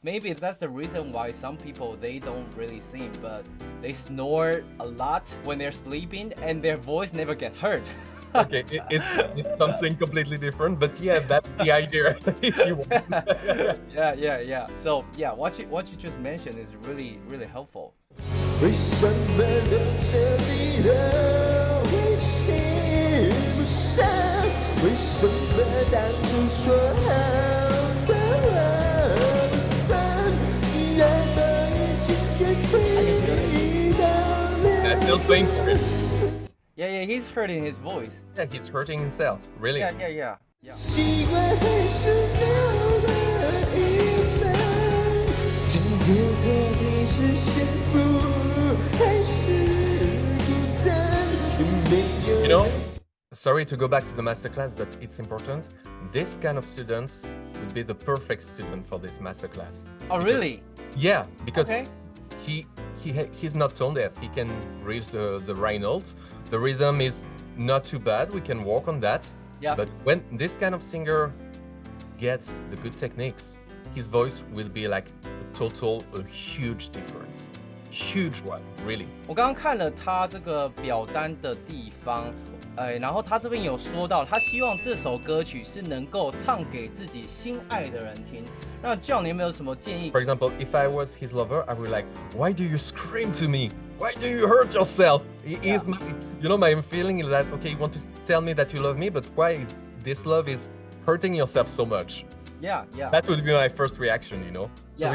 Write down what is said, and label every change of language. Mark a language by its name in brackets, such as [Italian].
[English] Maybe that's the reason why some people, they don't really sing, but they snore a lot when they're sleeping and their voice never get hurt. Okay, it's something completely different, but yeah, that's the idea. If you want. Yeah. So yeah, what you just mentioned is really helpful. [Chinese] 为什么留着你的微信不上？为什么当初说好的话不算？既然都已经决定到 [English] I'm [Chinese] 了。 [English] still playing for it. Yeah, he's hurting his voice. Yeah, he's hurting himself, really. Yeah. [Chinese] 习惯还是留了一半，今天到底是幸福还是孤单？有没有 [English] You know, sorry to go back to the masterclass, but it's important. This kind of students would be the perfect student for this masterclass. Oh, really? Yeah, because Okay. he's not tone deaf. He can reach the right notes. The rhythm is not too bad. We can work on that. Yeah. But when this kind of singer gets the good techniques, his voice will be like a huge difference. Huge one, really. [Chinese] 我刚刚看了他这个表单的地方，然后他这边有说到，他希望这首歌曲是能够唱给自己心爱的人听。那 John， 你有没有什么建议 [English] For example, if I was his lover, I would like, why do you scream to me? Why do you hurt yourself? He is my, you know, my feeling is that, okay, you want to tell me that you love me, but why this love is hurting yourself so much? Yeah. That would be my first reaction, you know? So Yeah.